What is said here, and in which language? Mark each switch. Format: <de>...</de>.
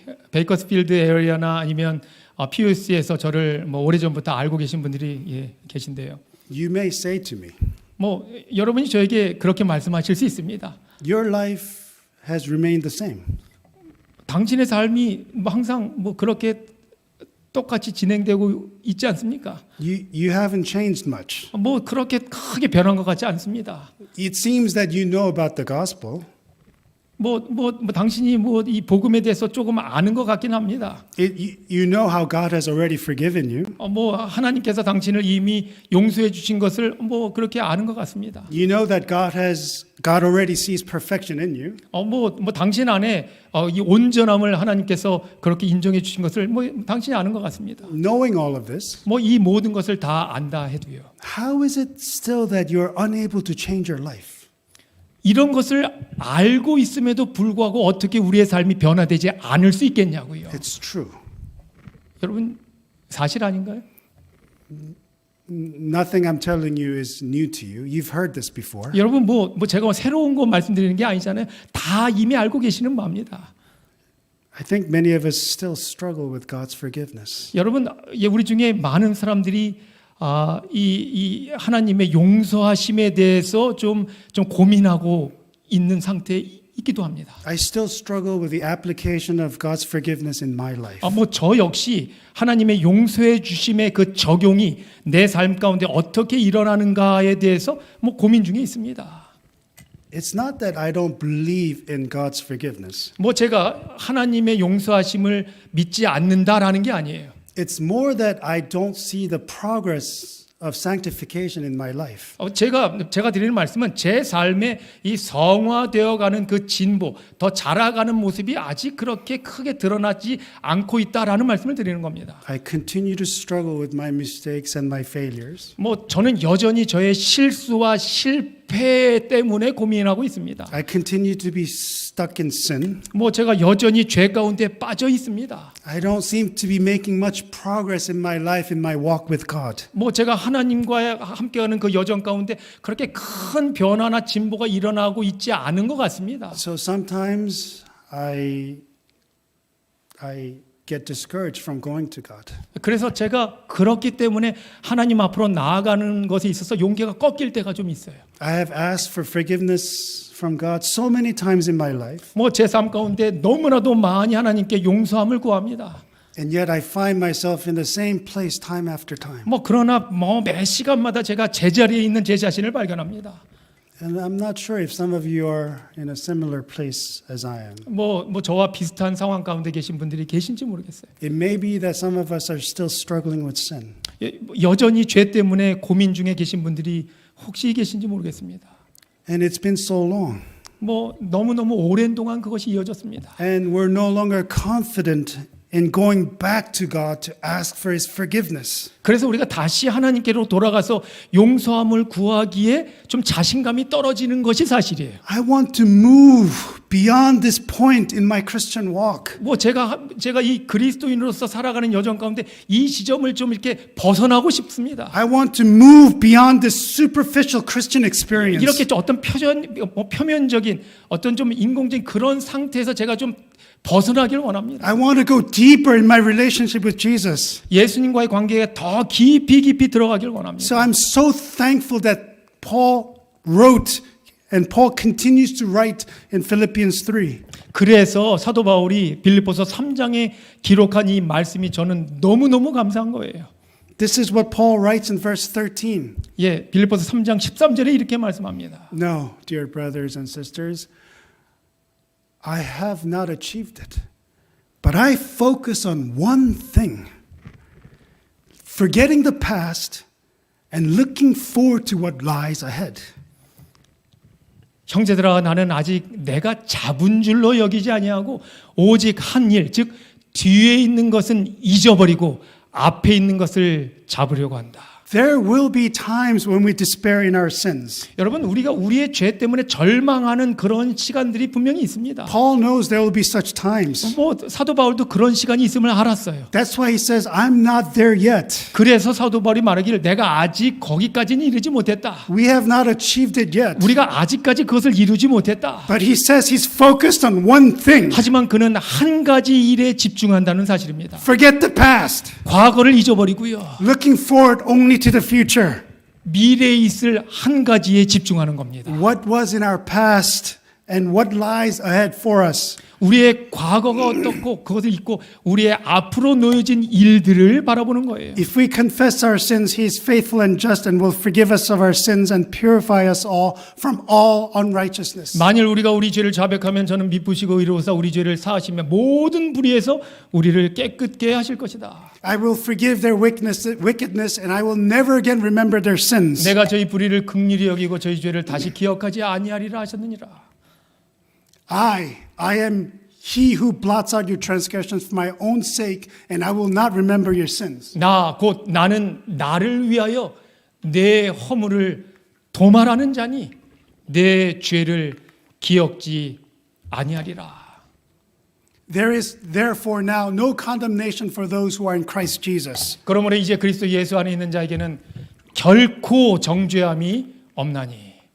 <ko>베이커스필드 에리어나 아니면 PUC에서 저를 오래전부터 알고 계신 분들이 계신데요.</ko> <en>you may say to me,</en> <ko>여러분이 저에게 그렇게 말씀하실 수 있습니다.</ko> <en>your life has remained the same.</en> <ko>당신의 삶이 항상 그렇게 똑같이 진행되고 있지 않습니까?</ko> <en>You haven't changed much.</en> <ko>그렇게 크게 변한 것 같지 않습니다.</ko> <en>It seems that you know about the gospel.</en> <ko>당신이 이 복음에 대해서 조금 아는 것 같긴 합니다.</ko> <en>You know how God has already forgiven you.</en> <ko>하나님께서 당신을 이미 용서해 주신 것을 그렇게 아는 것 같습니다.</ko> <en>You know that God already sees perfection in you.</en> <ko>당신 안에 이 온전함을 하나님께서 그렇게 인정해 주신 것을 당신이 아는 것 같습니다.</ko> <en>Knowing all of this,</en> <ko>이 모든 것을 다 안다 해도요.</ko> <en>how is it still that you're unable to change your life?</en> <ko>이런 것을 알고 있음에도 불구하고 어떻게 우리의 삶이 변화되지 않을 수 있겠냐고요.</ko> <en>It's true.</en> <ko>여러분 사실 아닌가요?</ko> <en>Nothing I'm telling you is new to you. You've heard this before.</en> <ko>여러분 뭐 제가 새로운 거 말씀드리는 게 아니잖아요. 다 이미 알고 계시는 바입니다.</ko> <en>I think many of us still struggle with God's forgiveness.</en> <ko>여러분 우리 중에 많은 사람들이 이 하나님의 용서하심에 대해서 좀 고민하고 있는 상태에 있기도 합니다.</ko> <en>I still struggle with the application of God's forgiveness in my life.</en> <ko>저 역시 하나님의 용서해 주심의 그 적용이 내 삶 가운데 어떻게 일어나는가에 대해서 고민 중에 있습니다.</ko> <en>It's not that I don't believe in God's forgiveness.</en> <ko>제가 하나님의 용서하심을 믿지 않는다라는 게 아니에요.</ko> <en>It's more that I don't see the progress of sanctification in my life.</en> <ko>제가 드리는 말씀은 제 삶에 이 성화되어가는 그 진보, 더 자라가는 모습이 아직 그렇게 크게 드러나지 않고 있다라는 말씀을 드리는 겁니다.</ko> <en>I continue to struggle with my mistakes and my failures.</en> <ko>저는 여전히 저의 실수와 실패 때문에 고민하고 있습니다.</ko> <en>I continue to be stuck in sin.</en> <ko>제가 여전히 죄 가운데 빠져 있습니다.</ko> <en>I don't seem to be making much progress in my life, in my walk with God.</en> <ko>제가 하나님과 함께하는 그 여정 가운데 그렇게 큰 변화나 진보가 일어나고 있지 않은 것 같습니다.</ko> <en>So sometimes I get discouraged from going to God.</en> <ko>그래서 제가 그렇기 때문에 하나님 앞으로 나아가는 것에 있어서 용기가 꺾일 때가 좀 있어요.</ko> <en>I have asked for forgiveness from God so many times in my life.</en> <ko>제 삶 가운데 너무나도 많이 하나님께 용서함을 구합니다.</ko> <en>And yet I find myself in the same place time after time.</en> <ko>그러나 매 시간마다 제가 제자리에 있는 제 자신을 발견합니다.</ko> <en>And I'm not sure if some of you are in a similar place as I am.</en> <ko>저와 비슷한 상황 가운데 계신 분들이 계신지 모르겠어요.</ko> <en>It may be that some of us are still struggling with sin.</en> <ko>여전히 죄 때문에 고민 중에 계신 분들이 혹시 계신지 모르겠습니다.</ko> <en>And it's been so long.</en> <ko>너무너무 오랜 동안 그것이 이어졌습니다.</ko> <en>And we're no longer confident in going back to God to ask for His forgiveness.</en> <ko>그래서 우리가 다시 하나님께로 돌아가서 용서함을 구하기에 좀 자신감이 떨어지는 것이 사실이에요.</ko> <en>I want to move beyond this point in my Christian walk.</en> <ko>제가 이 그리스도인으로서 살아가는 여정 가운데 이 지점을 좀 이렇게 벗어나고 싶습니다.</ko> <en>I want to move beyond this superficial Christian experience.</en> <ko>이렇게 어떤 표면적인 어떤 좀 인공적인 그런 상태에서 제가 좀 벗어나길 원합니다.</ko> <en>I want to go deeper in my relationship with Jesus.</en> <ko>예수님과의 관계에 더 깊이 들어가길 원합니다.</ko> <en>So I'm so thankful that Paul wrote and Paul continues to write in Philippians 3.</en> <ko>그래서 사도 바울이 빌립보서 3장에 기록한 이 말씀이 저는 너무너무 감사한 거예요.</ko> <en>This is what Paul writes in verse 13.</en> <ko>빌립보서 3장 13절에 이렇게 말씀합니다.</ko> <en>No, dear brothers and sisters, I have not achieved it, but I focus on one thing, forgetting the past and looking forward to what lies ahead.</en> <ko>형제들아 나는 아직 내가 잡은 줄로 여기지 아니하고 오직 한 일, 즉 뒤에 있는 것은 잊어버리고 앞에 있는 것을 잡으려고 한다.</ko> <en>There will be times when we despair in our sins.</en> <ko>여러분 우리가 우리의 죄 때문에 절망하는 그런 시간들이 분명히 있습니다.</ko> <en>Paul knows there will be such times.</en> <ko>사도 바울도 그런 시간이 있음을 알았어요.</ko> <en>That's why he says, I'm not there yet.</en> <ko>그래서 사도 바울이 말하기를 내가 아직 거기까지는 이르지 못했다.</ko> <en>We have not achieved it yet.</en> <ko>우리가 아직까지 그것을 이루지 못했다.</ko> <en>But he says he's focused on one thing.</en> <ko>하지만 그는 한 가지 일에 집중한다는 사실입니다.</ko> <en>Forget the past.</en> <ko>과거를 잊어버리고요.</ko> <en>Looking forward only to the future.</en> <ko>미래에 있을 한 가지에 집중하는 겁니다.</ko> <en>What was in our past and what lies ahead for us.</en> <ko>우리의 과거가 어떻고 그것을 잊고 우리의 앞으로 놓여진 일들을 바라보는 거예요.</ko> <en>If we confess our sins, He is faithful and just and will forgive us of our sins and purify us all from all unrighteousness.</en> <ko>만일 우리가 우리 죄를 자백하면 저는 미쁘시고 의로우사 우리 죄를 사하시며 모든 불의에서 우리를 깨끗게 하실 것이다.</ko> <en>I will forgive their wickedness and I will never again remember their sins.</en> <ko>내가 저희 불의를 긍휼히 여기고 저희 죄를 다시 기억하지 아니하리라 하셨느니라.</ko> <en>I am He who blots out your transgressions for my own sake, and I will not remember your sins.</en> <ko>나는 나를 위하여 내 허물을 도말하는 자니 내 죄를 기억지 아니하리라.</ko> <en>There is therefore now no condemnation for those who are in Christ Jesus.</en> <ko>그러므로 이제 그리스도 예수 안에 있는 자에게는 결코 정죄함이 없나니.</ko>